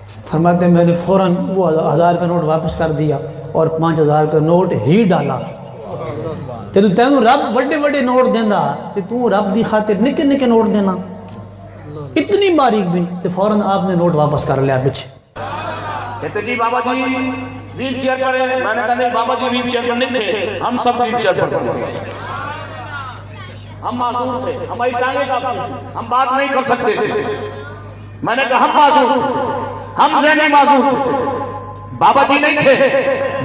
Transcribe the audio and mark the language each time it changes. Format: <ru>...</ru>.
<ur>فرماتے میں نے فوراً وہ 1000 کا نوٹ واپس کر دیا اور 5000 کا نوٹ ہی ڈالا.</ur> <pa>کہ تو تینوں رب بڑے بڑے نوٹ دینا تے تو رب دی خاطر نکے نکے نوٹ دینا,</pa> <ur>اتنی باریک بھی. تے فوراً آپ نے نوٹ واپس کر لیا پیچھے. کہتے جی بابا جی ویل چیئر پر ہے. میں نے کہا نہیں بابا جی ویل چیئر پر نہیں تھے, ہم سب ویل چیئر پر تھے, ہم معذور تھے, ہماری ٹانگیں کافی تھی, ہم بات نہیں کر سکتے تھے. میں نے کہا ہم معذور تھے, ہم ذہنی معذور تھے, بابا جی نہیں تھے.</ur>